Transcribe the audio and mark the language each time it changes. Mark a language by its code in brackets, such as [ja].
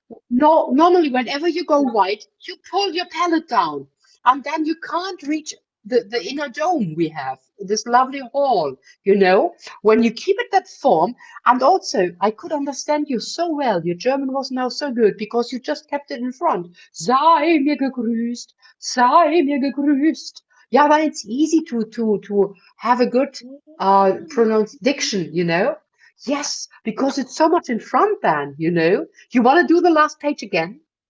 [en] No, normally, whenever you go wide, you pull your palate down, and then you can't reach the inner dome we have, this lovely hall, when you keep it that form. And also, I could understand you so well. Your German was now so good because you just kept it in front. [de] Sei mir gegrüßt, sei mir gegrüßt. [en] Yeah, but it's easy to have a good pronounced diction, Yes, because it's so much in front then, You want to do the last page again?